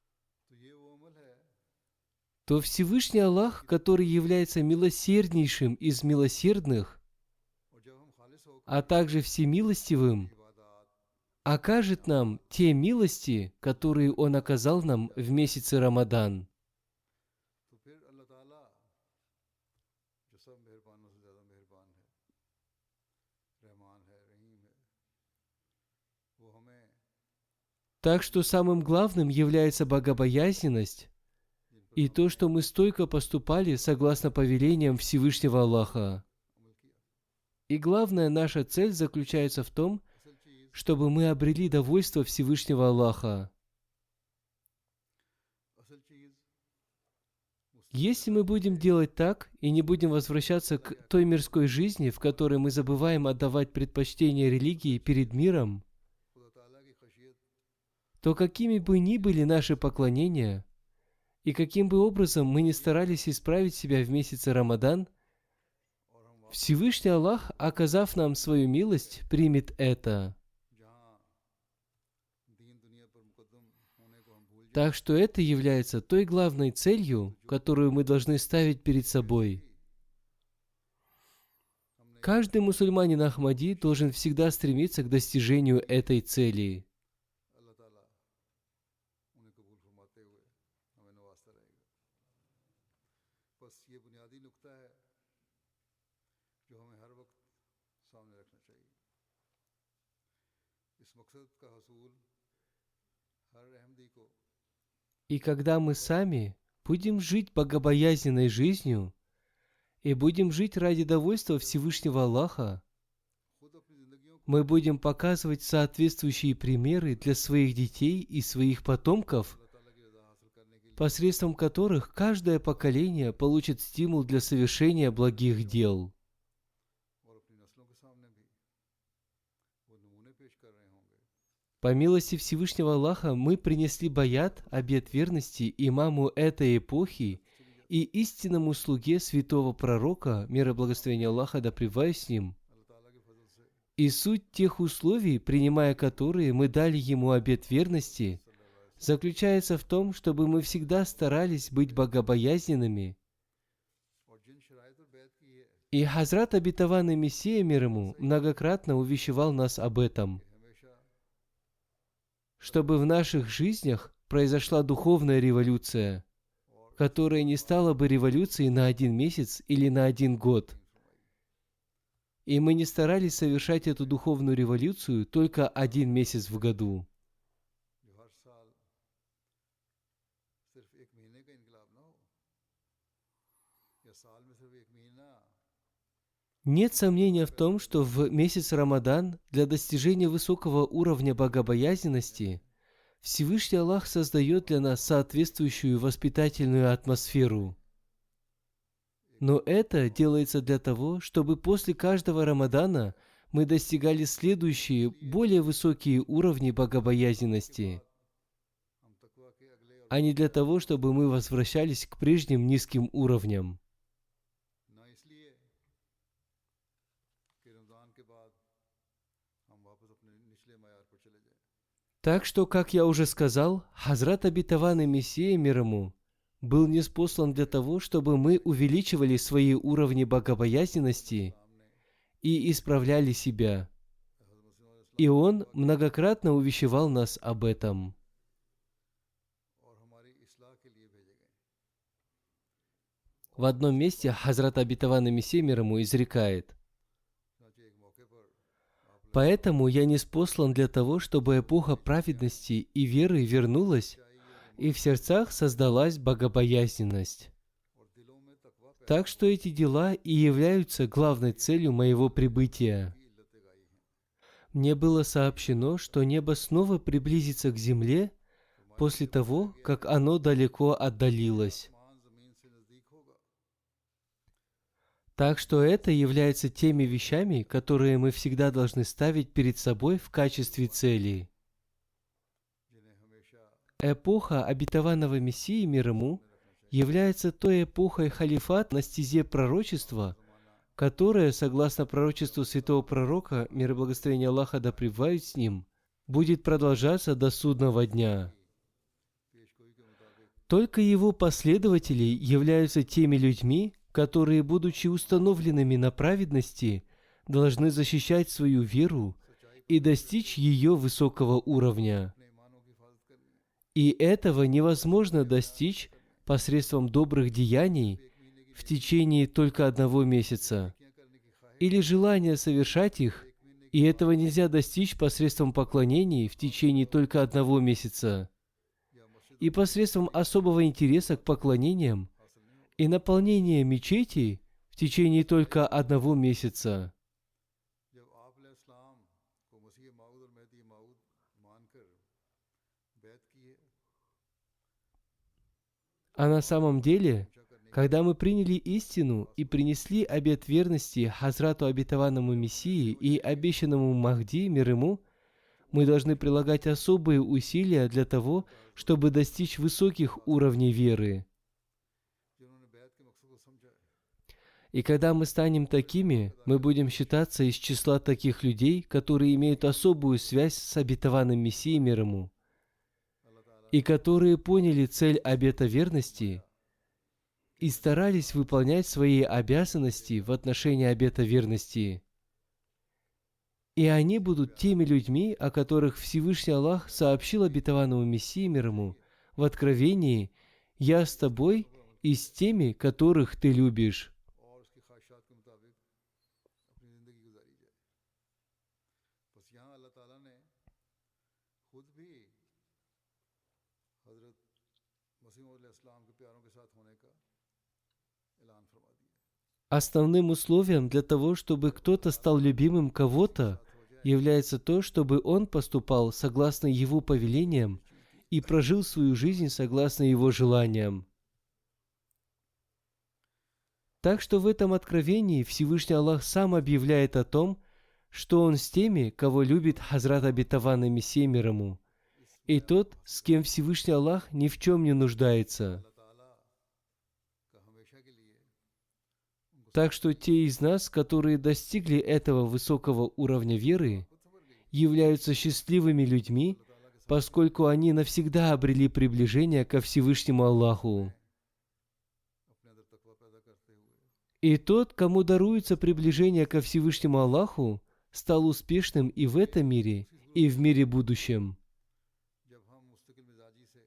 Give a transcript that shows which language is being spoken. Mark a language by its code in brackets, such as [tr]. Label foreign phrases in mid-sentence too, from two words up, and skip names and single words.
[ru] то Всевышний Аллах, который является милосерднейшим из милосердных, а также всемилостивым, окажет нам те милости, которые Он оказал нам в месяце Рамадан. [ur] تو پھر اللہ تعالیٰ جو سب مہربانوں سے زیادہ مہربان ہے، رحمان ہے، رحیم ہے، وہ ہمیں [ru] Так что самым главным является богобоязненность и то, что мы стойко поступали согласно повелениям Всевышнего Аллаха. И главная наша цель заключается в том, чтобы мы обрели довольство Всевышнего Аллаха. [ur] اصل چیز [ru] Если мы будем делать так и не будем возвращаться к той мирской жизни, в которой мы забываем отдавать предпочтение религии перед миром, [ur] خدا تعالیٰ کی خشیت [ru] то какими бы ни были наши поклонения, и каким бы образом мы ни старались исправить себя в месяце Рамадан, Всевышний Аллах, оказав нам свою милость, примет это. [ur] جہاں دین دنیا پر مقدم ہونے کو ہم بھول [ru] Так что это является той главной целью, которую мы должны ставить перед собой. Каждый мусульманин Ахмади должен всегда стремиться к достижению этой цели. [ur] اللہ تعالیٰ انہیں قبول فرماتے ہوئے ہمیں نوازتا رہے گا. بس یہ بنیادی نکتہ ہے جو ہمیں ہر وقت سامنے رکھنا چاہیے. اس مقصد کا حصول ہر احمدی کو [ru] И когда мы сами будем жить богобоязненной жизнью и будем жить ради довольства Всевышнего Аллаха, [ur] خود اپنی زندگیوں کو [ru] мы будем показывать соответствующие примеры для своих детей и своих потомков, [ur] اللہ تعالیٰ کی رضا حاصل کرنے کے لیے [ru] посредством которых каждое поколение получит стимул для совершения благих дел. [ur] اور اپنی نسلوں کے سامنے بھی وہ نمونے پیش کر رہے ہوں گے. [ru] По милости Всевышнего Аллаха мы принесли баят, обет верности имаму этой эпохи и истинному слуге святого пророка, мир и благословение Аллаха да пребывает с ним, [ur] اللہ تعالیٰ کے فضل سے [ru] и суть тех условий, принимая которые мы дали ему обет верности, заключается в том, чтобы мы всегда старались быть богобоязненными. [ur] اور جن شرائط اور بیعت کی ہے [ru] И Хазрат обетованный Мессия мир ему многократно увещевал нас об этом, [ur] हमेशा [ru] чтобы в наших жизнях произошла духовная революция, которая не стала бы революцией на 1 месяц или на 1 год. И мы не старались совершать эту духовную революцию только 1 месяц в году. [ur] جو ہر سال صرف ایک مہینے کا انقلاب نہ ہو یا سال میں صرف ایک مہینہ [ru] Нет сомнения в том, что в месяц Рамадан для достижения высокого уровня богобоязненности Всевышний Аллах создает для нас соответствующую воспитательную атмосферу. Но это делается для того, чтобы после каждого Рамадана мы достигали следующие, более высокие уровни богобоязненности, [ur] ہم تقویٰ کے اگلے [ru] а не для того, чтобы мы возвращались к прежним низким уровням. [ur] نہ اس لیے کہ رمضان کے بعد ہم واپس اپنے نچلے معیار پر چلے جائیں. [ru] Так что, как я уже сказал, Хазрат обетованный Мессия мир ему был ниспослан для того, чтобы мы увеличивали свои уровни богобоязненности и исправляли себя. И он многократно увещевал нас об этом. [ur] اور ہماری اصلاح کے لیے بھیجے گئے. [ru] В одном месте Хазрат обетованный Мессия мир ему изрекает: [ur] چنانچہ ایک موقع پر [ru] «Поэтому я ниспослан для того, чтобы эпоха праведности и веры вернулась, и в сердцах создалась богобоязненность». [ur] اور دلوں میں تقویٰ پیدا [ru] Так что эти дела и являются главной целью моего прибытия. [ur] کی علتیں گائی ہیں. [ru] Мне было сообщено, что небо снова приблизится к земле после того, как оно далеко отдалилось. [ur] آسمان زمین سے نزدیک ہوگا. [ru] Так что это является теми вещами, которые мы всегда должны ставить перед собой в качестве цели. [ur] جنہیں ہمیشہ [ru] Эпоха обетованного Мессии мир ему является той эпохой халифата на стезе пророчества, которая, согласно пророчеству святого пророка, мир и благословение Аллаха да пребывают с ним, будет продолжаться до судного дня. [ur] پیشگوئی کے مطابق [ru] Только его последователи являются теми людьми, которые, будучи установленными на праведности, должны защищать свою веру и достичь ее высокого уровня. [ur] اپنے ایمانوں کی حفاظت کرنی ہے. [ru] И этого невозможно достичь посредством добрых деяний в течение только одного месяца, [ur] نیکیاں کرنے کی خواہش [ru] или желания совершать их, и этого нельзя достичь посредством поклонений в течение только одного месяца, [ur] یا مسجد [ru] и посредством особого интереса к поклонениям [ur] حاصل نہیں ہوگا. [ru] и наполнения мечети в течение только одного месяца. [ur] جب آپ علیہ السلام کو مسیح موعود اور مہدی موعود مان کر بیعت کیے, [ru] А на самом деле, [ur] پوچھا کرنے [ru] когда мы приняли истину и принесли обет верности Хазрату обетованному Мессии и обещанному Махди, мир ему, мы должны прилагать особые усилия для того, чтобы достичь высоких уровней веры. [ur] جنہوں نے بیعت کے مقصد کو سمجھا ہے, [ru] И когда мы станем такими, мы будем считаться из числа таких людей, которые имеют особую связь с обетованным Мессией, мир ему, [ur] اللہ تعالیٰ [ru] и которые поняли цель обета верности и старались выполнять свои обязанности в отношении обета верности. И они будут теми людьми, о которых Всевышний Аллах сообщил обетованному Мессии, мир ему, в Откровении: «Я с тобой и с теми, которых ты любишь». [ur] اور اس کی خواہشات کے مطابق اپنی زندگی گزاری جائے. بس یہاں اللہ تعالیٰ نے خود بھی حضرت مسیح موعود علیہ السلام کے پیاروں کے ساتھ ہونے کا اعلان فرما دیا. [ru] Основным условием для того, чтобы кто-то стал любимым кого-то, является то, чтобы он поступал согласно его повелениям и прожил свою жизнь согласно его желаниям. Так что в этом откровении Всевышний Аллах сам объявляет о том, что Он с теми, кого любит Хазрат обетованный Мессия, мир ему, и тот, с кем Всевышний Аллах ни в чем не нуждается. [ur] اللہ تعالیٰ کا ہمیشہ کے لیے [ru] Так что те из нас, которые достигли этого высокого уровня веры, являются счастливыми людьми, поскольку они навсегда обрели приближение ко Всевышнему Аллаху. [ur] اپنے اندر تقویٰ پیدا کرتے ہوئے [ru] И тот, кому даруется приближение ко Всевышнему Аллаху, стал успешным и в этом мире, и в мире будущем. [ur] جب ہم مستقل مزاجی سے